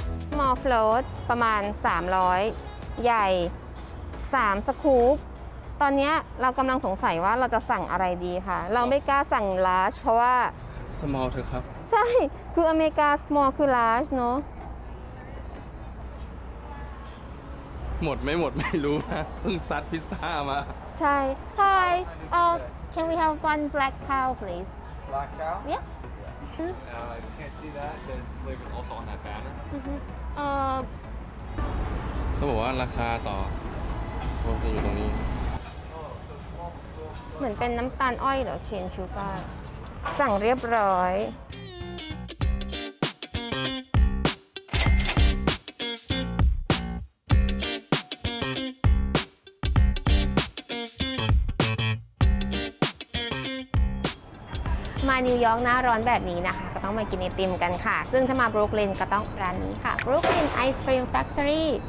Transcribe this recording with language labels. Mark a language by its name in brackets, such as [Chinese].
[Thai] Small float ประมาณ 300 ใหญ่ 3 สกู๊ปตอนนี้เรากำลังสงสัยว่าเราจะสั่งอะไรดีค่ะ เราไม่กล้าสั่ง large เพราะว่า small เถอะครับ ใช่ คืออเมริกา small คือ large เนอะ หมดไม่หมดไม่รู้นะเพิ่งซัดพิซซ่ามา [English] ใช่ Hi can we have one black cow please Black cow yeah You can't see that. There's flavors also on that banner. [Thai] เขาบอกว่าราคาต่อรถจะอยู่ตรงนี้ เหมือนเป็นน้ำตาลอ้อยเหรอเคนชูการ์สั่งเรียบร้อย มานิวยอร์กหน้าร้อนแบบนี้นะคะ ก็ต้องมากินไอติมกันค่ะ ซึ่งถ้ามาบรูคลินก็ต้องร้านนี้ค่ะ Brooklyn Ice Cream Factory